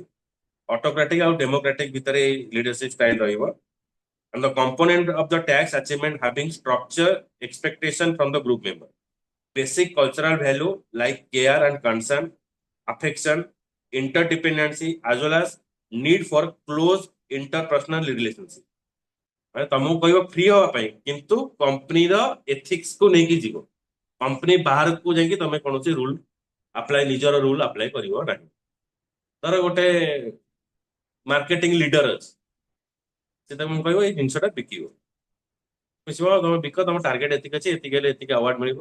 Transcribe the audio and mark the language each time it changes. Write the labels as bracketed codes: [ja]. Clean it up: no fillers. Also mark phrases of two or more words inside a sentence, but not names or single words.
[en] Autocratic and democratic ଭିତରେ leadership style ରହିବ, and the component of the tax achievement having structure expectation from the group member, basic cultural value like care and concern, affection, interdependency, as well as need for close interpersonal relationship। [or] ମାନେ ତମକୁ କହିବ ଫ୍ରି ହବା ପାଇଁ, କିନ୍ତୁ କମ୍ପାନୀର ଏଥିକ୍ସ କୁ ନେଇକି ଯିବ। କମ୍ପାନୀ ବାହାରକୁ ଯାଇକି ତମେ କୌଣସି [en] rule apply, [or] ନିଜର [en] rule apply [or] କରିବ ନାହିଁ। ଧର ଗୋଟେ [en] marketing leader [or] ଅଛି, ସେ ତମକୁ କହିବ ଏଇ ଜିନିଷଟା ବିକିବ, ବୁଝିବ, ତମେ ବିକ, ତମ ଟାର୍ଗେଟ ଏତିକି ଅଛି, ଏତିକି ହେଲେ ଏତିକି ଆୱାର୍ଡ ମିଳିବ।